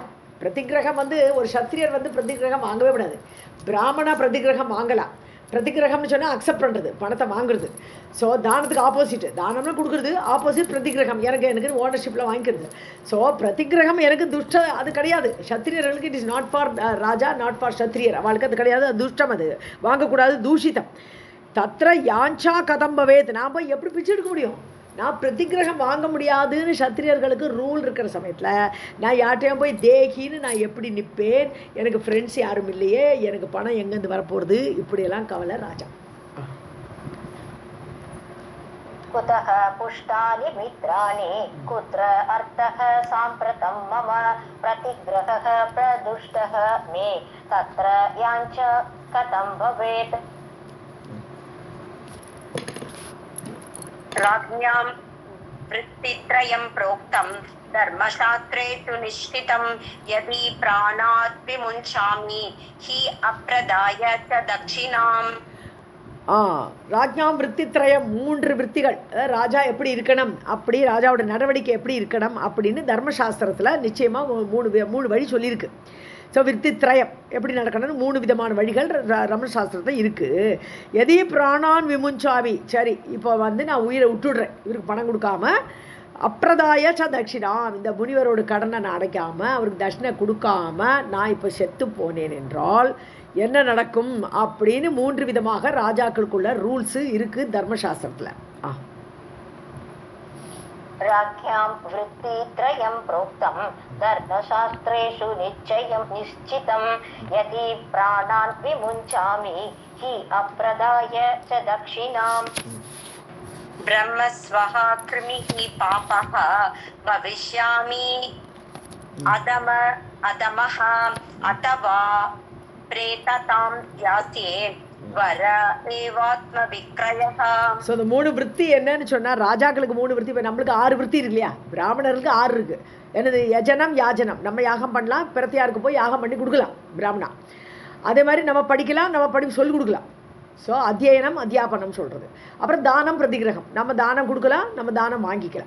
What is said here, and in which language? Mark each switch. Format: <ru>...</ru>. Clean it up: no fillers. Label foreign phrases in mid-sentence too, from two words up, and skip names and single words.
<ta>பிரதிகிரகம் ஒரு சத்திரியர் பிரதிகிரகம் வாங்கவே விடாது. பிராமணா பிரதிகிரகம் வாங்கலாம். பிரதிகிரகம்னு சொன்னால் அக்செப்ட் பண்ணுறது, பணத்தை வாங்குறது. ஸோ தானத்துக்கு ஆப்போசிட்டு, தானம்னு கொடுக்குறது, ஆப்போசிட் பிரதிகிரகம், எனக்கு ஓனர்ஷிப்பில் வாங்கிக்கிறது. ஸோ பிரதிகிரகம் எனக்கு துஷ்ட அது கிடையாது. சத்திரியர்களுக்கு</ta> <en>it is not for</en> <ta>ராஜா,</ta> <en>not for</en> <ta>சத்திரியர், அவளுக்கு அது கிடையாது, அது துஷ்டம், அது வாங்கக்கூடாது, தூஷிதம்.</ta> <sa>तत्र याच्ञा कथम्भवेत्,</sa> <ta>நான் போய் எப்படி பிச்சை எடுக்க முடியும், நான் பிரதிகிரகம் வாங்க முடியாதுன்னு சத்திரியர்களுக்கு ரூல் இருக்கிற சமயத்தில் நான் யார்ட்டையும் போய் தேகின்னு நான் எப்படி நிற்பேன், எனக்கு ஃப்ரெண்ட்ஸ் யாரும் இல்லையே, எனக்கு பணம் எங்கேருந்து வரப்போகிறது, இப்படியெல்லாம் கவலை ராஜா.</ta> <sa>कुतः पुष्टानि मित्राणि कुत्र अर्थः साम्प्रतं मम प्रतिग्रहः प्रदुष्टः मे तत्र याच्ञा कथं भवेत्. राज्ञां वृत्तित्रयं प्रोक्तं धर्मशास्त्रे सुनिश्चितं यदि प्राणात् विमुञ्चामि हि अप्रदाय च दक्षिणाम्. राज्ञां वृत्तित्रयम्,</sa> <ta>3 விற்த்திகள், ராஜா எப்படி இருக்கணும், அப்படி ராஜாவோட நடவடிக்கை எப்படி இருக்கணும் அப்படின்னு தர்மசாஸ்திரத்தில் நிச்சயமாக 3 வழி சொல்லியிருக்கு. ஸோ விற்த்தித்ரயம் எப்படி நடக்கணும்னு 3 விதமான வழிகள் ரமணசாஸ்திரத்தில் இருக்குது.</ta> <sa>यदि प्राणान् विमुञ्चामि,</sa> <ta>சரி இப்போ நான் உயிரை விட்டுடுறேன், இவருக்கு பணம் கொடுக்காம,</ta> <sa>अप्रदाय च दक्षिणाम्,</sa> <ta>இந்த முனிவரோட கடனை நான் அடைக்காமல், அவருக்கு தட்சிணை கொடுக்காம நான் இப்போ செத்து போனேன் என்றால் என்ன நடக்கும் அப்படின்னு 3 விதமாக ராஜாக்களுக்குள்ள ரூல்ஸு இருக்குது தர்மசாஸ்திரத்தில்.</ta> <sa>राज्ञां वृत्तित्रयं प्रोक्तं धर्मशास्त्रेषु निश्चितं यदि प्राणान् विमुञ्चामि हि अप्रदाय च दक्षिणाम्. ब्रह्मस्वः कृमिः पापः भविष्यामि अधम अधमः अथवा प्रेततां यास्ये वर एवात्मविक्रयः.</sa> <ta>ஸோ இந்த 3 விற்பி என்னன்னு சொன்னால் ராஜாக்களுக்கு 3 விற்பி. இப்போ நம்மளுக்கு 6 விற்பி இருக்கு இல்லையா, பிராமணர்களுக்கு 6 இருக்குது. என்னது?</ta> <sa>यजनं याजनम्.</sa> <ta>நம்ம யாகம் பண்ணலாம், பிரத்தியாருக்கு போய் யாகம் பண்ணி கொடுக்கலாம் பிராமணா. அதே மாதிரி நம்ம படிக்கலாம், நம்ம சொல்லிக் கொடுக்கலாம். ஸோ</ta> <sa>अध्ययनम् अध्यापनम्</sa> <ta>சொல்கிறது. அப்புறம் தானம் பிரதிகிரகம், நம்ம தானம் கொடுக்கலாம், நம்ம தானம் வாங்கிக்கலாம்.</ta>